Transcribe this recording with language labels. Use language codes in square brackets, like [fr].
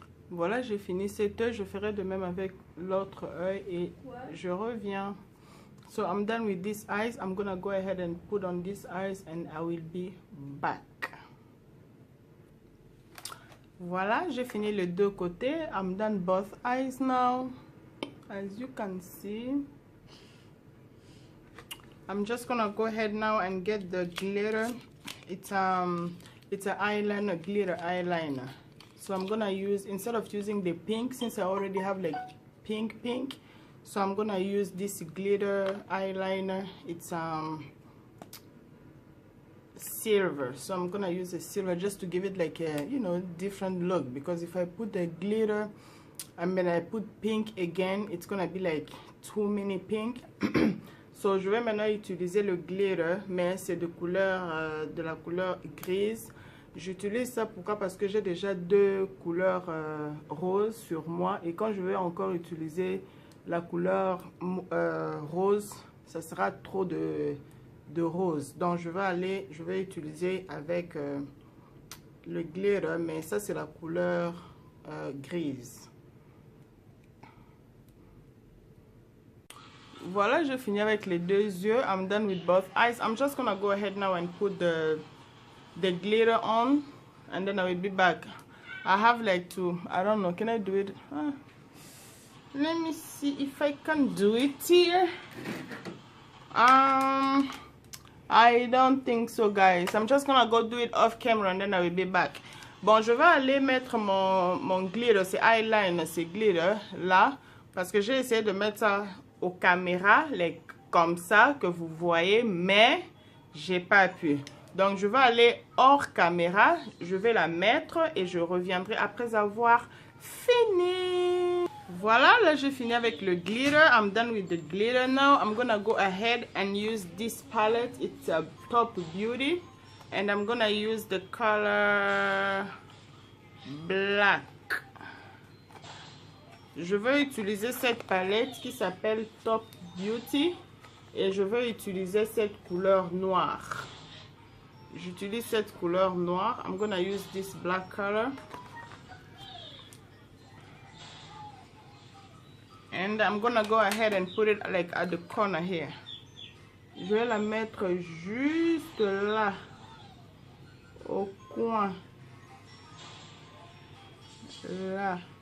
[fr] Voilà, j'ai fini cet œil. Je ferai de même avec l'autre œil et je reviens. [en] So I'm done with these eyes. I'm gonna go ahead and put on these eyes and I will be back. [fr] Voilà, j'ai fini les deux côtés. [en] I'm done both eyes now. As you can see, I'm just gonna go ahead now and get the glitter. It's an eyeliner, glitter eyeliner. So I'm gonna use, instead of using the pink, since I already have like pink, so I'm gonna use this glitter eyeliner. It's silver, so I'm gonna use a silver just to give it like a, you know, different look, because if I put the glitter And when I put pink again, it's gonna be like too many pink. [fr] So je vais maintenant utiliser le glitter, mais c'est de couleur, de la couleur grise. J'utilise ça pourquoi? Parce que j'ai déjà deux couleurs roses sur moi. Et quand je vais encore utiliser la couleur rose, ça sera trop de rose. Donc je vais utiliser avec le glitter, mais ça c'est la couleur grise. Voilà, je finis avec les deux yeux. [en] I'm done with both eyes. I'm just gonna go ahead now and put the glitter on, and then I will be back. I have like to, I don't know, can I do it? Let me see if I can do it here. I don't think so, guys. I'm just gonna go do it off camera and then I will be back. [fr] Bon, je vais aller mettre mon glitter, c'est eyeliner, c'est glitter là, parce que j'ai essayé de mettre ça aux caméras, comme ça que vous voyez, mais j'ai pas pu. Donc je vais aller hors caméra, je vais la mettre et je reviendrai après avoir fini. Voilà, là j'ai fini avec le glitter. [en] I'm done with the glitter now. I'm gonna go ahead and use this palette. It's a Top Beauty. And I'm gonna use the color black. [fr] Je vais utiliser cette palette qui s'appelle Top Beauty. Et je vais utiliser cette couleur noire. J'utilise cette couleur noire. [en] I'm gonna use this black color. And I'm gonna go ahead and put it like at the corner here. [fr] Je vais la mettre juste là, au coin. Là.